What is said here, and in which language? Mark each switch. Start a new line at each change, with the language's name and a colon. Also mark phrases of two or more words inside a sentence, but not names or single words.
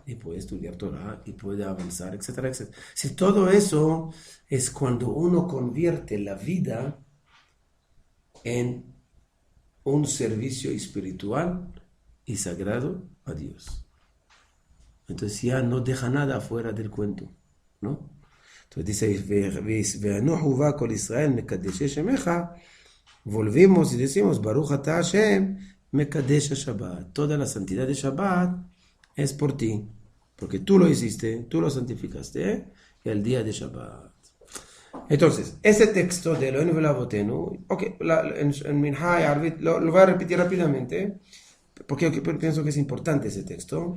Spanish: Y puede estudiar Torah, y puede avanzar, etcétera, etcétera. Si todo eso es cuando uno convierte la vida en un servicio espiritual y sagrado a Dios. Entonces ya no deja nada afuera del cuento, ¿no? Entonces dice,
Hebrew: "וינוחו בה כל ישראל מקדשי שמך",
Spanish: volvemos y decimos,
Hebrew: ברוך אתה השם מקדש שבת.
Spanish: Toda la santidad de Shabbat es por ti, porque tú lo hiciste, tú lo santificaste, el día de Shabbat. Entonces, ese texto de
Hebrew: אלוהים ואבותינו,
Spanish: en Minha y Arvit, lo voy a repetir rápidamente, porque pienso que es importante ese texto.